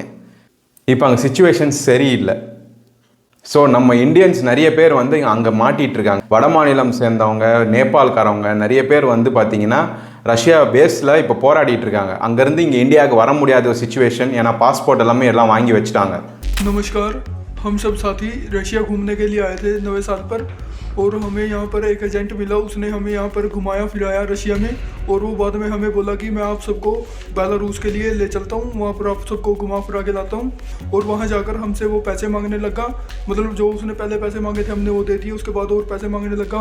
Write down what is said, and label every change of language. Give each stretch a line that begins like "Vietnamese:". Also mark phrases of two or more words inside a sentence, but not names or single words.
Tamil: இப்போ அங்கே சிச்சுவேஷன் சரியில்லை. ஸோ நம்ம இந்தியன்ஸ் நிறைய பேர் அங்கே மாட்டிகிட்டு இருக்காங்க. வட மாநிலம் சேர்ந்தவங்க, நேபாள்காரவங்க நிறைய பேர் பார்த்தீங்கன்னா ரஷ்யா பேஸில் இப்போ போராடிட்டு இருக்காங்க. அங்கேருந்து இங்கே இந்தியாவுக்கு வர முடியாத ஒரு சிச்சுவேஷன், ஏன்னா பாஸ்போர்ட் எல்லாமே எல்லாம் வாங்கி வச்சுட்டாங்க.
Hindi: नमस्कार, हम सब साथी रशिया घूमने के लिए आए थे नवे साल पर, और हमें यहाँ पर एक एजेंट मिला. उसने हमें यहाँ पर घुमाया फिराया रशिया में, और वो बाद में हमें बोला कि मैं आप सबको बेलारूस के लिए ले चलता हूँ, वहाँ पर आप सबको घुमा फिरा के लाता हूँ. और वहाँ जाकर हमसे वो पैसे मांगने लगा. मतलब जो उसने पहले पैसे मांगे थे हमने वो दे दिए, उसके बाद और पैसे मांगने लगा.